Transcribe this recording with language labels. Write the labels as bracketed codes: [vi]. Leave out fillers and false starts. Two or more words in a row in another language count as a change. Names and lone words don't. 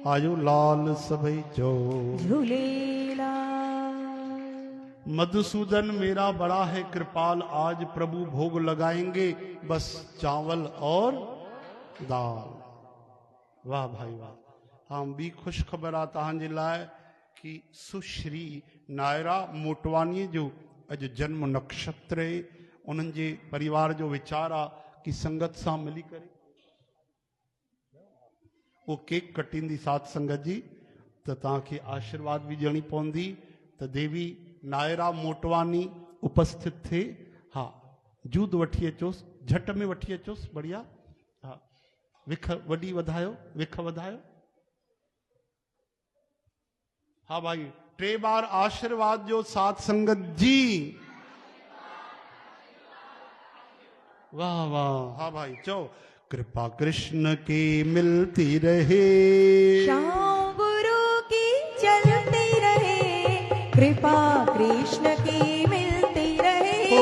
[sd] आयु लाल सभई जो झूलेलाल। [hi] मधुसूदन मेरा बड़ा है कृपाल, आज प्रभु भोग लगाएंगे बस चावल और दाल। [sd] वाह भाई वाह। हम भी खुश ख़बर आ तव्हांजे लाइ कि सुश्री नायरा मोटवानी जो अॼु जन्म नक्षत्र आहे, उन्हनि जे परिवार जो वीचार आहे कि संगत सां मिली करे वो केक कटींदी साथ संगत जी, त तव्हांखे आशीर्वाद भी ॾियणी पवंदी त देवी नायरा मोटवानी उपस्थित थे। हाँ, जूद वठी अचोसि, झट में वठी अचोसि, बढ़िया। हाँ, विख वॾी वधायो, विख वधायो। हाँ भाई, 3 बार आशीर्वाद जो साथ संगत जी। वाह वाह। [hi] हाँ भाई, चो कृपा कृष्ण की मिलती रहे, श्याम गुरु की चलती रहे, कृपा कृष्ण की मिलती रहे।